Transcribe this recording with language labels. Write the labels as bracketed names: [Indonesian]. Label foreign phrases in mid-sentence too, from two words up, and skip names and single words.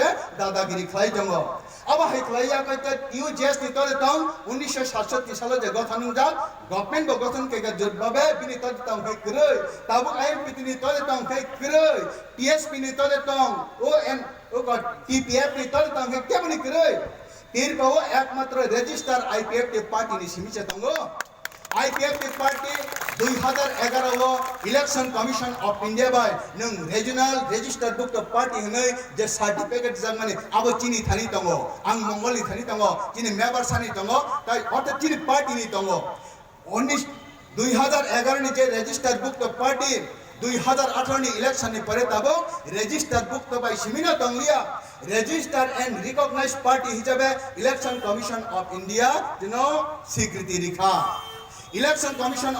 [Kok Borok] दादागिरी खाइ दङ अब हाइख्लाया कते यूजेएस नि तले तंग 1967 साल जे गठन जा गभर्नमेंट बो गठन केगा जबाबे बिनि तले तंग खाइ करे ताबु आईएमपी नि तले तंग खाइ करे टीएसपी नि तले तंग ओएन ओ टीपीएफ नि तले तंग के बनि करे तिरपाओ एकमात्र रजिस्टर आईपीएफ के पार्टी नि सिमिसे दंगो आईपीएफ के पार्टी 2011 वो [English] Election Commission of India [Kok Borok] बाय नों [English] regional register book of party [Kok Borok] हनै जे सर्टिफिकेट जंगमाने अब चिनि थानि दंगो आं मंगलनि थानि दंगो चिनि मेंबर सानि दंगो ताइ अत चिनि पार्टी नि दंगो 2011 नि जे [English] register book of party [Kok Borok] 2018 नि इलेक्शन नि परे तबो रजिस्टर बुक तो बाय सिमिना दंलिया [English] register and recognise party [Kok Borok] हिसाबे [English] Election Commission of India [Kok Borok] स्वीकृति रिखा [English] Election Commission